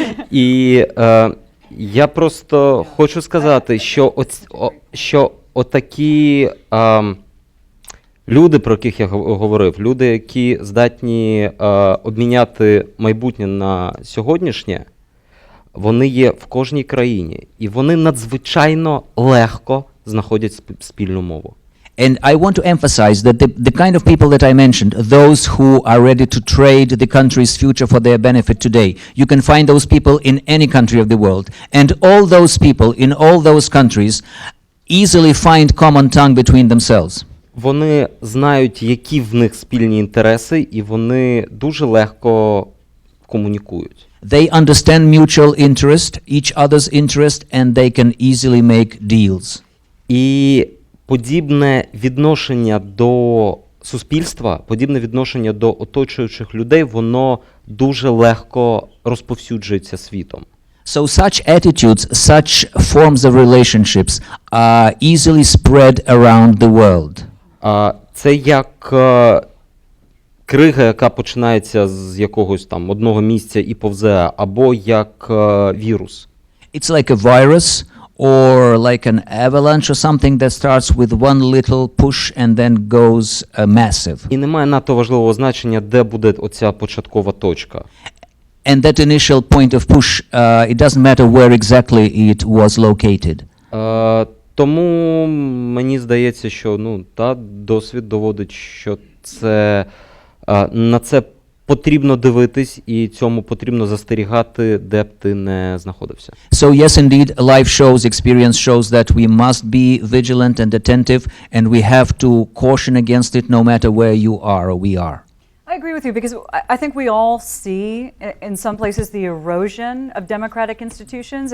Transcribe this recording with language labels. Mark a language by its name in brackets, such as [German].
[Ukrainian] І я просто хочу сказати, що отакі люди, про яких я говорив, люди, які здатні обміняти майбутнє на сьогоднішнє, вони є в кожній країні. І вони надзвичайно легко знаходять спільну мову. [English] And I want to emphasize that the kind of people that I mentioned, those who are ready to trade the country's future for their benefit today, you can find those people in any country of the world. And all those people in all those countries easily find common tongue between themselves. [Ukrainian] Вони знають, які в них спільні інтереси, і вони дуже легко комунікують. [English] They understand mutual interest, each other's interest, and they can easily make deals. [Ukrainian] І подібне відношення до суспільства, подібне відношення до оточуючих людей, воно дуже легко розповсюджується світом. [English] So such attitudes, such forms of relationships are easily spread around the world. [Ukrainian] Це як крига, яка починається з якогось там одного місця і повзе, або як вірус. [English] It's like a virus or like an avalanche or something that starts with one little push and then goes massive. [Ukrainian] І немає надто важливого значення, де буде оця початкова точка. [English] And that initial point of push, it doesn't matter where exactly it was located. [Ukrainian] Тому мені здається, що досвід доводить, що це на це потрібно дивитись і цьому потрібно застерігати, де б ти не знаходився. [English] So yes, indeed, life shows, experience shows that we must be vigilant and attentive, and we have to caution against it no matter where you are or we are. I agree with you because I think we all see in some places the erosion of democratic institutions.